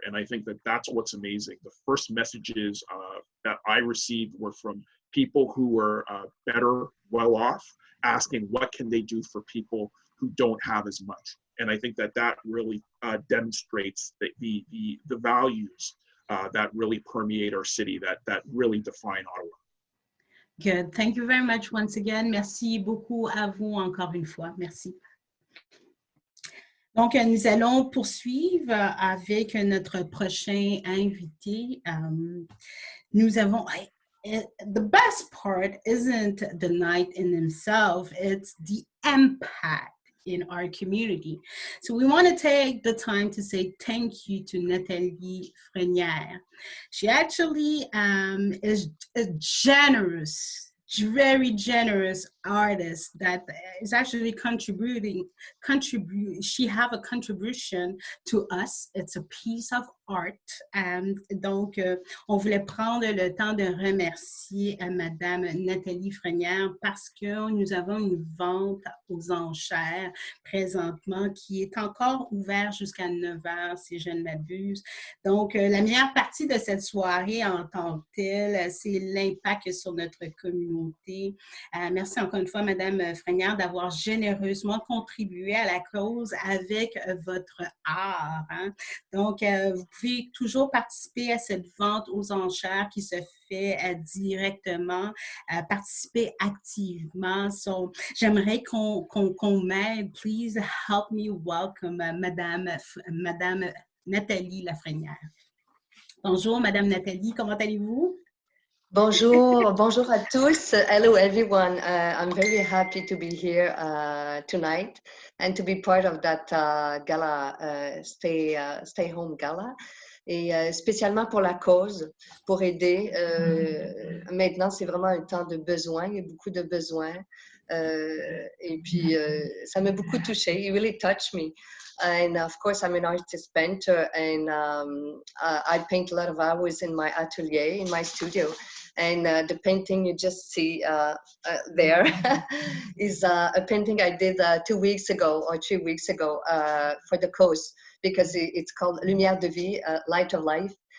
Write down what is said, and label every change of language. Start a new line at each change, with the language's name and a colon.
English: And I think that that's what's amazing. The first messages that I received were from people who were better, well off, asking what can they do for people who don't have as much. And I think that that really demonstrates the values that really permeate our city, that really define Ottawa. Good. Thank you very much once again.
French: Merci beaucoup à vous encore une fois. Merci. Donc, nous allons poursuivre avec notre prochain invité. Nous avons...
English: The best part isn't the night in itself, it's the impact in our community. So we want to take the time to say thank you to Nathalie Frenière. She actually is a generous, very generous artist that is actually contributing. She have a contribution to us. It's a piece of art.
French: Donc, on voulait prendre le temps de remercier Madame Nathalie Frenière parce que nous avons une vente aux enchères présentement qui est encore ouverte jusqu'à 9 heures, si je ne m'abuse. Donc, la meilleure partie de cette soirée en tant que telle, c'est l'impact sur notre communauté. Merci encore une fois, Madame Frenière, d'avoir généreusement contribué à la cause avec votre art. Hein? Donc, vous pouvez toujours participer à cette vente aux enchères qui se fait directement, participer activement. So, j'aimerais qu'on m'aide.
English: Please help me welcome
French: Madame Nathalie Lafrenière. Bonjour, Madame Nathalie, comment allez-vous? Bonjour, bonjour à tous.
English: Hello, everyone. I'm very happy to be here tonight and to be part of that gala, Stay Home Gala.
French: Et spécialement pour la cause, pour aider. Maintenant, c'est vraiment un temps de besoin, il y a beaucoup de besoins. Et puis, ça m'a beaucoup touchée.
English: It really touched me. And of course, I'm an artist painter, and I paint a lot of hours in my atelier, in my studio. And the painting you just see there is a painting I did 2 weeks ago or 3 weeks ago for the cause, because it's called Lumière de Vie, Light of Life.